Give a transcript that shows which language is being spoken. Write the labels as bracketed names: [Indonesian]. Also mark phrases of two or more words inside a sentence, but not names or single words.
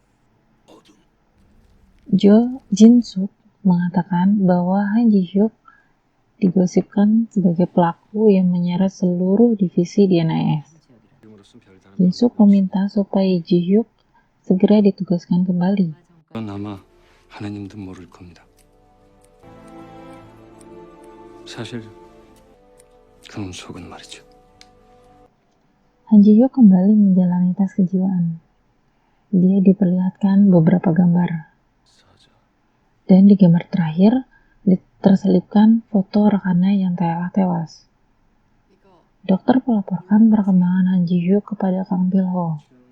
[Indonesian] Jo Jin-suk mengatakan bahwa Han Ji-hyuk digosipkan sebagai pelaku yang menyeret seluruh divisi di NIS. Jin-suk meminta supaya Ji-hyuk segera ditugaskan kembali. [Korean] 아마 하나님도 모를 겁니다. 사실 그놈 속은 말이죠. [Indonesian] Han Ji-hyuk kembali menjalani tes kejiwaan. Dia diperlihatkan beberapa gambar. Dan di gambar terakhir, terselipkan foto rekannya yang telah tewas. Dokter melaporkan perkembangan Han Ji-hyuk kepada Kang Pil-ho.